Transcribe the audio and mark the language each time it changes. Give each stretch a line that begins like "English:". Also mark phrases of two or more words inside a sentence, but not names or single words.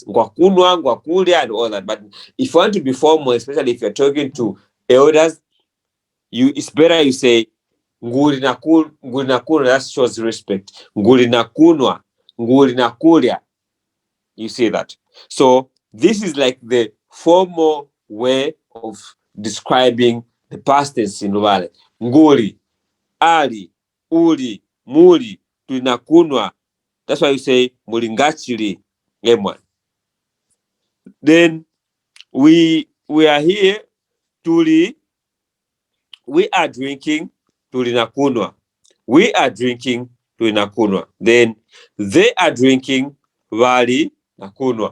Luvale: Ngwakunwa, ngwakulya,
English: and all that. But if you want to be formal, especially if you're talking to elders, it's better you say ngulinakunwa. That shows respect.
Luvale: Ngulinakunwa, ngulinakulya.
English: You see that. So this is like the formal way of describing the past tense in Luvale.
Luvale: Nguli, ali, uli, muli, tulinakunwa.
English: That's why you say mulingachili. Then we are here, tuli, we are drinking, tulinakunwa. We are drinking, tulinakunwa. Then they are drinking,
Luvale: vali nakunwa.